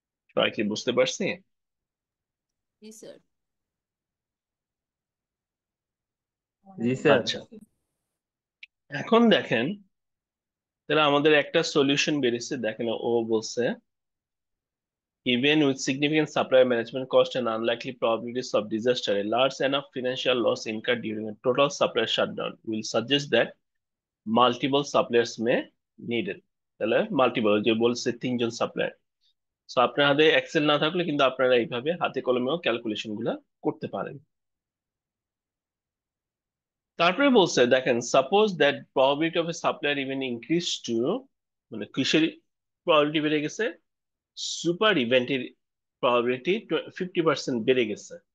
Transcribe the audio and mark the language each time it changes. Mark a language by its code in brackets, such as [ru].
[bn] সবাই কি বুঝতে পারছি? জি স্যার। জি স্যার। আচ্ছা, এখন দেখেন তাহলে আমাদের একটা সলিউশন বেরিয়েছে। দেখেন ও বলছে [en] even with significant supply management cost and unlikely probabilities of disaster, a large enough financial loss incurred during a total supply shutdown will suggest that multiple suppliers may needed। [bn] তাহলে মাল্টিপল যে বলছে তিনজন supplier, so আপনার হাতে Excel না থাকলে কিন্তু আপনারা এইভাবে হাতে কলমেও ক্যালকুলেশন গুলা করতে পারেন। তারপরে বলছে দেখেন suppose that probability of A supplier even increase two, মানে কিসের প্রবাবিলিটি বেড়ে গেছে, সুপার ইভেন্টের প্রবাবিলিটি 50% বেড়ে গেছে।